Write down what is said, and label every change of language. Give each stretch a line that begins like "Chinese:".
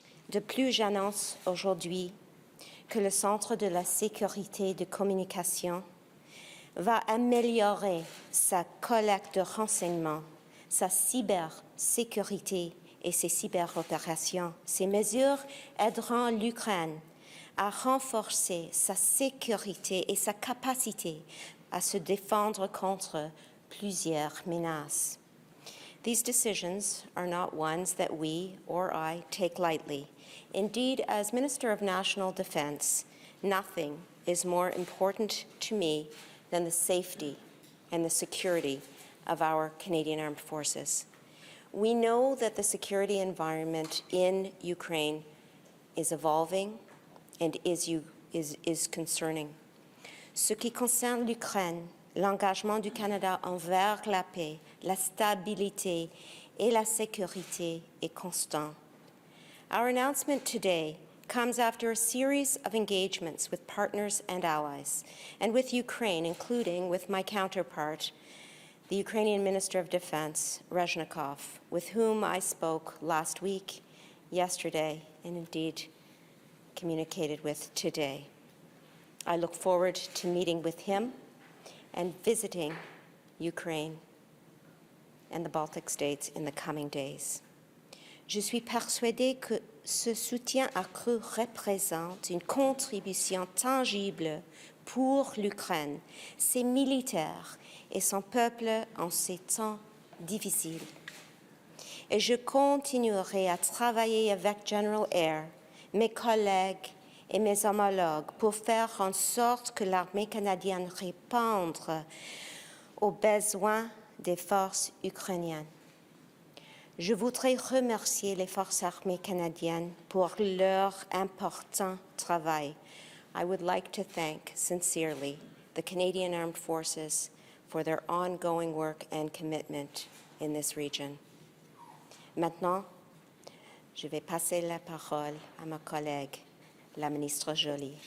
French: De plus, j'annonce aujourd'hui que le Centre de la sécurité de communication va améliorer sa collecte de renseignements, sa cybersécurité et ses cyberopérations. Ces mesures aideront l'Ukraine à renforcer sa sécurité et sa capacité à se défendre contre plusieurs menaces.
English: These decisions are not ones that we or I take lightly. Indeed, as Minister of National Defence, nothing is more important to me than the safety and the security of our Canadian Armed Forces. We know that the security environment in Ukraine is evolving and is concerning.
French: Ce qui concerne l'Ukraine, l'engagement du Canada envers la paix, la stabilité et la sécurité est constant.
English: Our announcement today comes after a series of engagements with partners and allies, and with Ukraine, including with my counterpart, the Ukrainian Minister of Defense, Rezhnikov, with whom I spoke last week, yesterday, and indeed communicated with today. I look forward to meeting with him and visiting Ukraine and the Baltic states in the coming days.
French: Je suis persuadée que ce soutien accru représente une contribution tangible pour l'Ukraine, ses militaires et son peuple en ces temps difficiles. Et je continuerai à travailler avec General Air, mes collègues et mes homologues pour faire en sorte que l'armée canadienne réponde aux besoins des forces ukrainiennes. Je voudrais remercier les forces armées canadiennes pour leur important travail.
English: I would like to thank sincerely the Canadian Armed Forces for their ongoing work and commitment in this region.
French: Maintenant, je vais passer la parole à ma collègue, la ministre Joly.